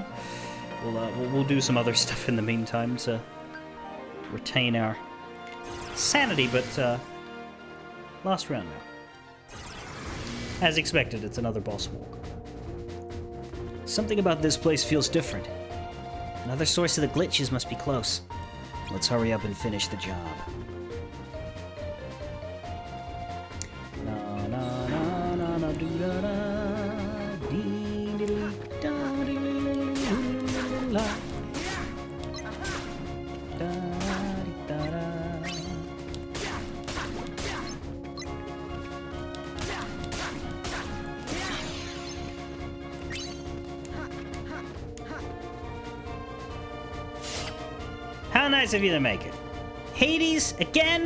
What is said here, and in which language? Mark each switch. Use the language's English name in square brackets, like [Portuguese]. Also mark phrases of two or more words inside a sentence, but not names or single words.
[English] We'll do some other stuff in the meantime to retain our sanity, but last round now. As expected, it's another boss walk. Something about this place feels different. Another source of the glitches must be close. Let's hurry up and finish the job. Na na na na na do da da dee dee da dee la da da da. How nice of you to make it. Hades, again?